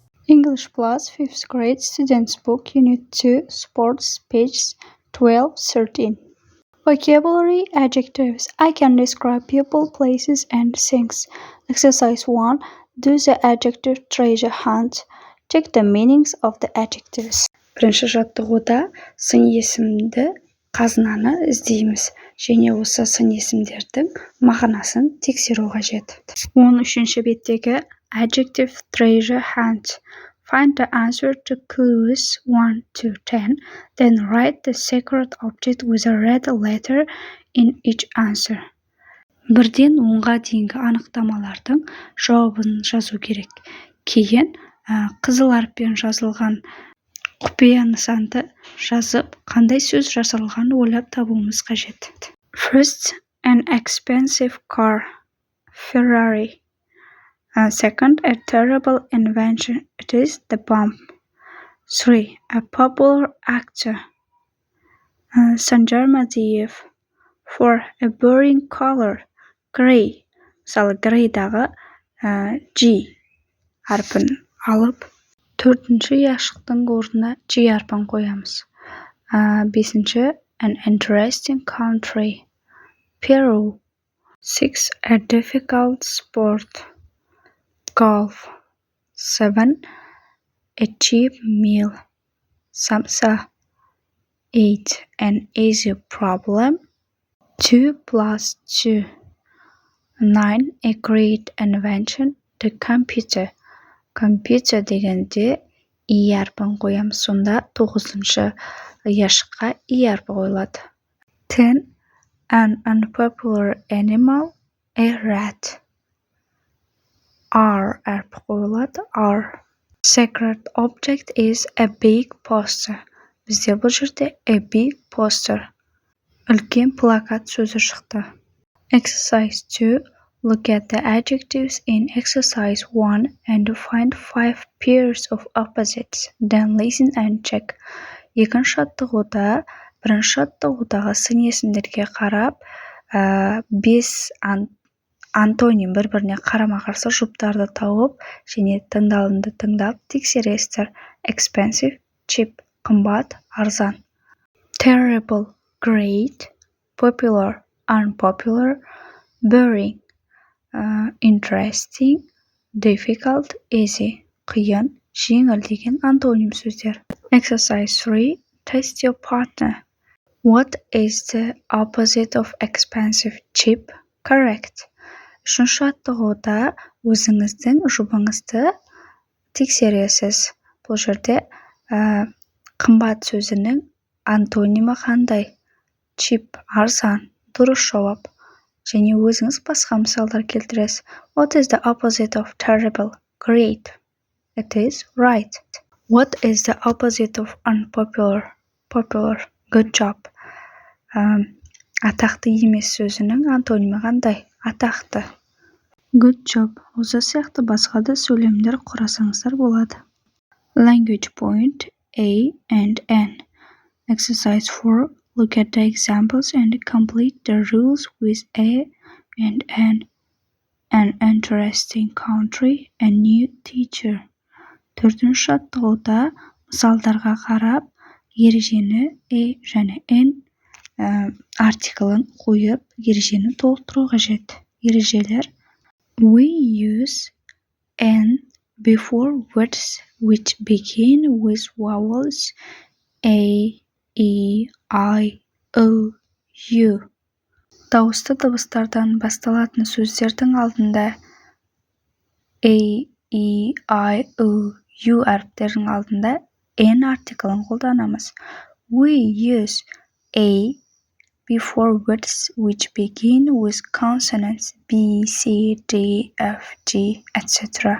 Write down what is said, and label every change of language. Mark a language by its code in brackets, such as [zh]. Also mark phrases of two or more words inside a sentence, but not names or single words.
[en] English Plus 5th grade students book unit 2 sports page 12-13. Vocabulary adjectives. I can describe people, places and things. Exercise 1. Do the adjective treasure hunt. Check the meanings of the adjectives. [kk] Бірінші жаттығуда сын есімді қазынаны іздейміз және осы сын есімдердің мағынасын тексеру қажет. [en] 13-ші беттегі adjective treasure hunt. Find the answer to clues 1 to 10, then write the secret object with a red letter in each answer. [kk] Бірден 10-ға дейінгі анықтамалардың жауабын жазу керек. Кейін қызыл әріппен жазылған құпия нысанды жазып, қандай сөз жасалғанын ойлап табуымыз қажет. [en] First, an expensive car, Ferrari. Second, a terrible invention. It is the bomb. 3. A popular actor, Sanjar Madiyev. 4. A boring color, gray. [kk] Мысалы, grayдағы G әрпін алып, 4-ші яшықтың орнына G әрпін қоямыз. 5-ші, [en] an interesting country, Peru. 6. A difficult sport, golf. 7. A cheap meal, samsa. 8. An easy problem, 2 plus 2. 9. A great invention, the computer. [kk] Computer дегенде и әрпін қоямыз. Сонда 9-шы яшыққа и әрпі қойылады. [en] 10. An unpopular animal, a rat. [kk] R әрпі қойылады. R. [en] Secret object is a big poster. [kk] Бізде бұл жерде [en] a big poster. [kk] Үлкен плакат сөзі шықты. [en] Exercise 2. Look at the adjectives in exercise 1 and find 5 pairs of opposites. Then listen and check. [kk] Екінші жаттығуда, бірінші жаттығудағы сын есімдерге қарап, 5 антоним бір-біріне қарама-қарсы жұптарды тауып, және тыңдалымды тыңдап тексересіздер. [en] Expensive, cheap, [kk] қымбат, арзан. [en] Terrible, great, popular, unpopular, boring, interesting, difficult, easy, [kk] қиын, жеңіл деген антоним сөздер. [en] Exercise 3. Test your partner. What is the opposite of expensive? Cheap. Correct. [kk] Үшінші жаттығуда өзіңіздің жұбыңызды тексересіз. Бұл жерде қымбат сөзінің антонимі қандай? Cheap, арзан, дұрыс жауап. Және өзіңіз басқа мысалдар келтіресіз. [en] What is the opposite of terrible? Great. It is right. What is the opposite of unpopular? Popular. Good job. [kk] Атақты емес сөзінің антонимі қандай? Атақты. [en] Good job. [kk] Осы сияқты басқа да сөйлемдер құрасаңыздар болады. [en] Language point A and N. Exercise 4. Look at the examples and complete the rules with A and N. An interesting country, a new teacher. [kk] 4-ші жаттығуда мысалдарға қарап, ережені A және N артиклін қойып, ережені толықтыру қажет. Ережелер. [en] We use N before words which begin with vowels A, E, I, O, U. [kk] Дауысты дыбыстардан басталатын сөздердің алдында A, E, I, O, U әріптердің алдында N артиклін қолданамыз. [en] We use A before words which begin with consonants B, C, D, F, G, etc.